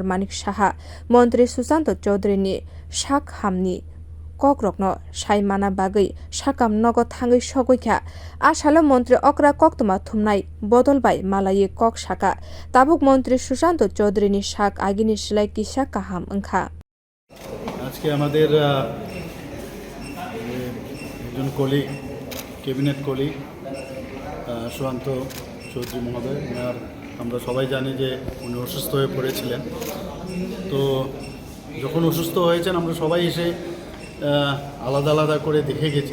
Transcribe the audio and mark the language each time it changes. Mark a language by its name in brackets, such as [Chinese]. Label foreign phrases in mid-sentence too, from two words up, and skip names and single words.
[Kok Borok] Manik saha montri sushanta Choudhury ni sakhamni kokrokno saimana bagui sakam nogo thangai sogoikha asalo montri okra koktoma thumnai bodol bai malaye kok saka tabuk montri sushanta Choudhury ni sak agini silai kisa kaham engkha [Bangla] আজকে আমাদের একজন [English] colleague cabinet colleague [Bangla] সুশান্ত চৌধুরী মহোদয় ওনার আমরা সবাই জানি যে উনি অসুস্থ হয়ে পড়েছিলেন। তো যখন অসুস্থ হয়েছেন আমরা সবাই এসে আলাদা আলাদা করে দেখে গেছি।